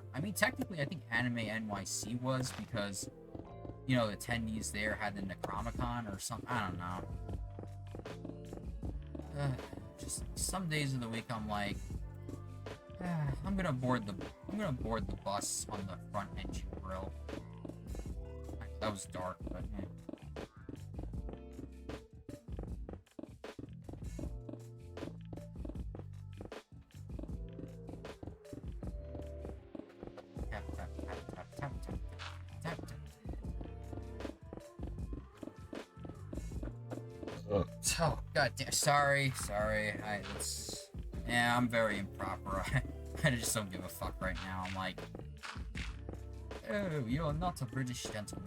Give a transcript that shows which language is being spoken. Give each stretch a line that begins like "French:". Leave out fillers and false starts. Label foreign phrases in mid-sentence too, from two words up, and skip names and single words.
English: I mean, technically, I think Anime NYC was because, you know, the attendees there had the Necronomicon or something. I don't know. Just some days of the week, I'm like, I'm gonna board the bus on the front engine grill. That was dark, but eh. Tap, tap, tap, tap, tap, tap, tap, tap. Oh, goddamn! Sorry. Yeah, I'm very improper. I just don't give a fuck right now. I'm like, oh, you're not a British gentleman.